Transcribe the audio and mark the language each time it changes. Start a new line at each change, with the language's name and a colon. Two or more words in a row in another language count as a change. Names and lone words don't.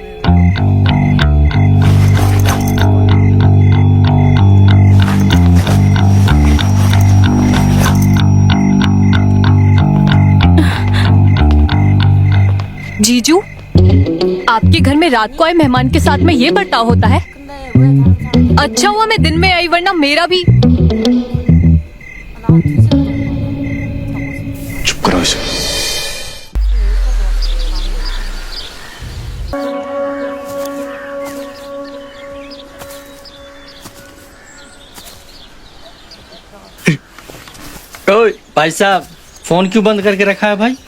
Hindi: जीजू, आपके घर में रात को आए मेहमान के साथ में ये बर्ताव होता है?
Korean: 근데 왜 다른 사람이
Hindi: अच्छा हुआ मैं दिन में आई, वरना मेरा भी।
Korean: 나 2시간 정도 자고 싶어.
Hindi: चुप करो इसे। ओए भाई साहब, फोन क्यों बंद करके रखा है भाई?